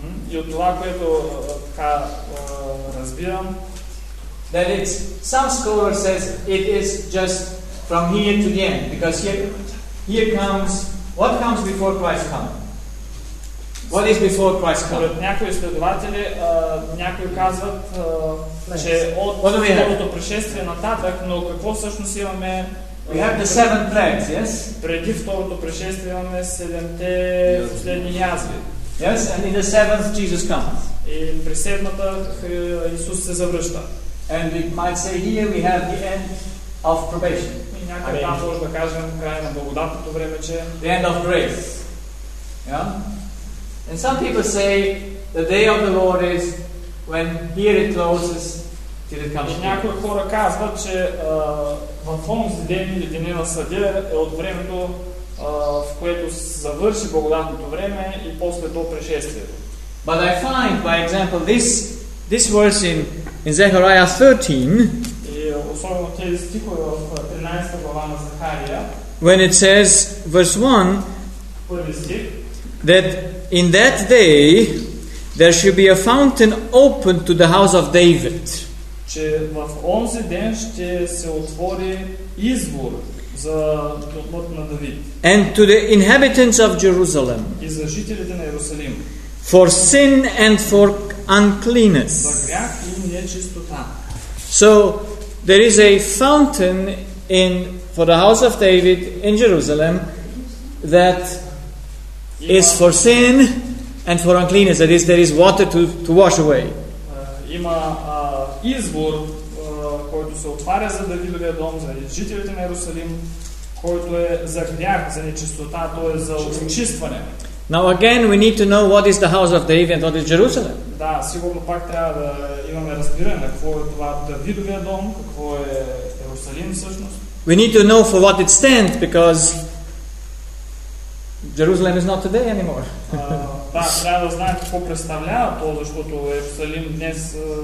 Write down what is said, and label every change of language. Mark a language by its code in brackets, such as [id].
[en] Mm-hmm. That it's, some scholar says it is just from here to the end, because here comes, what comes before Christ coming? What is before Christ coming? [bg] Някои следователи, някои казват, че от второто пришествие нататък, но какво всъщност имаме? [en] We have the seven plagues, yes? [bg] Преди второто пришествие имаме седемте последни язви. [en] Yes, and in the seventh Jesus comes. [bg] И при седмата Исус се завръща. [en] And we might say here we have the end of probation. [bg] И някой там може да кажем край на благодатното време, че... [en] The end of grace. Yeah? And some people say the day of the Lord is when here it closes till it comes. [bg] Някои хора казват, че в онзи ден или деня на съда е от времето, в което завърши благодатното време и после то пришествието. [en] But I find, by example, this verse in Zechariah 13. [bg] И особено тези стихове в 13-та глава на Захария. [en] When it says verse 1. [bg] Първи стих. [en] That in that day there should be a fountain open to the house of David. [bg] Че в онзи ден ще се отвори извор за домът на Давид. [en] And to the inhabitants of Jerusalem. [bg] И за жителите на Йерусалим. [en] For sin and for uncleanness. [bg] За грях и нечистота. [en] So there is a fountain in for the house of David in Jerusalem that is for sin and for uncleanness. That is, there is water to wash away. [bg] Има извор, който се отваря за Давидовия дом, за жителите на Йерусалим, който е за грях, за нечистота, т.е. за очистване. [en] Now again, we need to know what is the house of David and what is Jerusalem. [bg] Да, сигурно пак трябва да имаме разбиране какво е това Давидовия дом, какво е Йерусалим всъщност. [en] We need to know for what it stands, because Jerusalem is not today anymore. [bg] Да, трябва да знаем какво представлява то, защото Ерусалим днес.